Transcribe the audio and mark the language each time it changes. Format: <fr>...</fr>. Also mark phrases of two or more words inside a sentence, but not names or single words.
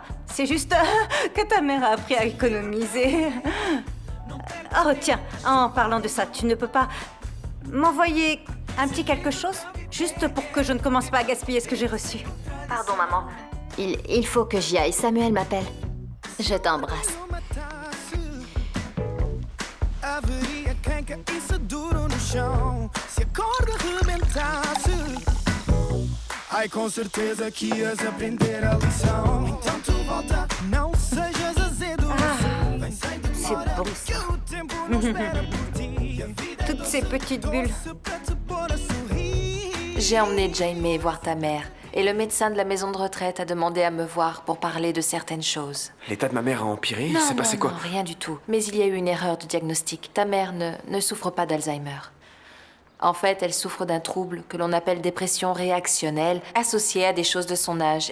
<fr>C'est juste que ta mère a appris à économiser. Oh, tiens, en parlant de ça, tu ne peux pas m'envoyer un petit quelque chose? Juste pour que je ne commence pas à gaspiller ce que j'ai reçu. Pardon, maman. Il faut que j'y aille. Samuel m'appelle. Je t'embrasse.</fr> <pt>Haveria quem caísse duro no chão. Se a corda rebentasse, ai, com certeza que ias aprender a lição. Então tu volta, não sejas azedo. Vem sem c'est demora, bon, que o tempo não espera por ti. A vida</pt> <fr>Toutes ces petites bulles.</fr> <pt>pra te pôr a sorrir.</pt> <fr>J'ai emmené Jamie voir ta mère et le médecin de la maison de retraite a demandé à me voir pour parler de certaines choses. L'état de ma mère a empiré? Il s'est passé quoi? Non, rien du tout. Mais il y a eu une erreur de diagnostic. Ta mère ne souffre pas d'Alzheimer. En fait, elle souffre d'un trouble que l'on appelle dépression réactionnelle, associée à des choses de son âge.</fr>